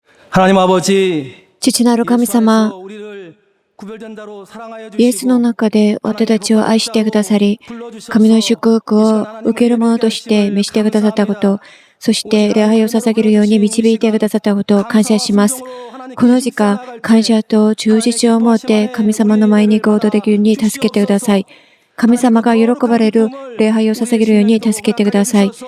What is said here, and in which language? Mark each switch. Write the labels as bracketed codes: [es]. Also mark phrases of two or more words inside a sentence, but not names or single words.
[ko] 하나님 아버지, [ja] 父なる神 [ko] 예수 안에서 [ja] 様、 [ko] 우리를 구별된 자로 사랑하여 [ja] イエスの [ko] 주시고 [ja] 中で私たちを愛してくださり、 [ko] 불러주셔서 [ja] 神の祝福 [ko] 이 [ja] を [ko] 시간 하나님을 [ja] 受けるものとして [ko] 예배하심을 [ja] 召してくださったこと、 [ko] 감사합니다. [ja] そして礼拝を捧げるように導いてくださったことを感謝します。この時間、感謝と忠実を持って神様の前に行こうとできるように助けてください。神様が喜ばれる礼拝を捧げるように助けてください。